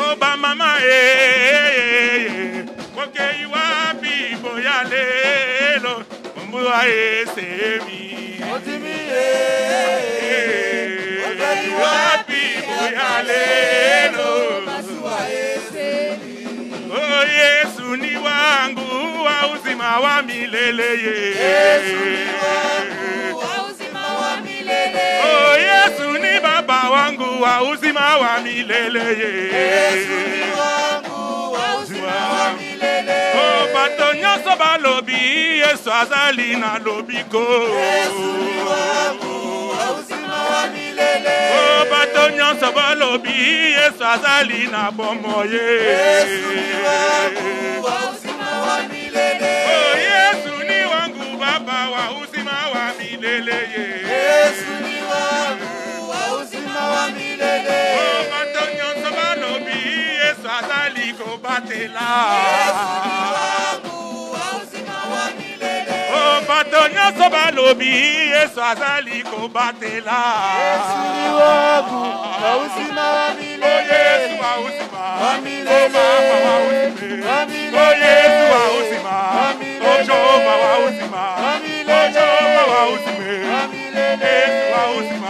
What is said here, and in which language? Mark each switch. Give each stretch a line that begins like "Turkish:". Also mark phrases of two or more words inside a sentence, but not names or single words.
Lingala: Oba mama okei wapi boya lelo mbuwa esebi. Ondimi okei wapi boya lelo masuwa esebi.
Swahili: Oh Yesu ni wangu wa uzima wa milele ye. Yesu ni wangu wa uzima wa milele. Oh Yesu ni baba wangu wa uzima wa milele ye. Yesu ni wangu wa uzima wa milele.
Lingala: Oh bato nyonso balobi Yesu azali na lobiko.
Swahili: Yesu ni wangu wa uzima wa milele.
Lingala: Oh bato nyonso balobi Yesu azali na bomo ye.
Swahili: Yesu ni wangu wa uzima wa milele. Oh Yesu ni wangu baba wa uzima wa milele ye. Yesu ni wangu wa uzima wa milele.
Lingala: Oh bato nyonso balobi Yesu azali kobatela.
Swahili: Yesu ni wangu wa uzima wa milele.
Lingala: Oh bato nyonso balobi Yesu azali kobatela.
Swahili: Yesu ni wangu wa uzima wa milele. Oh Yesu wa uzima wa milele. Wa milele. Oh Yesu wa uzima. Wa milele. Oh Jehova wa uzima. Wa milele. Oh Jehova wa uzima. Wa milele. Yesu wa uzima.